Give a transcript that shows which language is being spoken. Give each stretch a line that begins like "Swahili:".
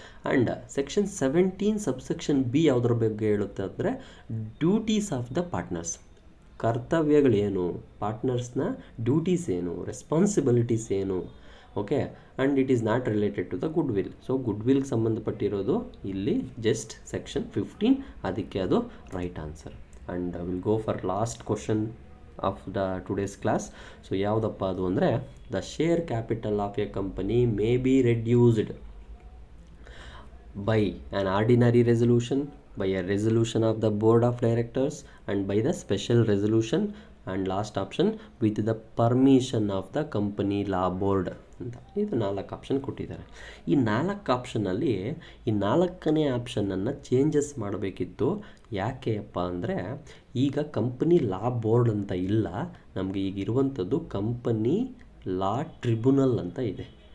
Kannada: And section 17 subsection B ಯಾವುದ್ರ ಬಗ್ಗೆ ಹೇಳುತ್ತೆ ಅಂದರೆ duties of the partners, ಕರ್ತವ್ಯಗಳೇನು, ಪಾರ್ಟ್ನರ್ಸ್ನ duties ಏನು, ರೆಸ್ಪಾನ್ಸಿಬಿಲಿಟೀಸ್ ಏನು. Okay,
English: And it is not related to the good will.
Kannada: So good ವಿಲ್ಗೆ ಸಂಬಂಧಪಟ್ಟಿರೋದು ಇಲ್ಲಿ just section 15, ಅದಕ್ಕೆ ಅದು right answer.
English: And will go for last question of the today's class.
Kannada: So ಯಾವುದಪ್ಪ ಅದು ಅಂದರೆ
English: The share capital of a company may be reduced by an ordinary resolution, by a resolution of the board of directors, and by the special resolution, and last option with the permission of the company law board ಅಂತ.
Kannada: ಇದು 4 option ಕೊಟ್ಟಿದ್ದಾರೆ. ಈ 4 ಆಪ್ಷನಲ್ಲಿ ಈ 4ನೇ ಆಪ್ಷನನ್ನು changes ಮಾಡಬೇಕಿತ್ತು. ಯಾಕೆಯಪ್ಪ ಅಂದರೆ ಈಗ company ಲಾ board ಅಂತ ಇಲ್ಲ, ನಮಗೆ ಈಗ ಇರುವಂಥದ್ದು ಕಂಪನಿ ಲಾ ಟ್ರಿಬ್ಯುನಲ್ ಅಂತ ಇದೆ.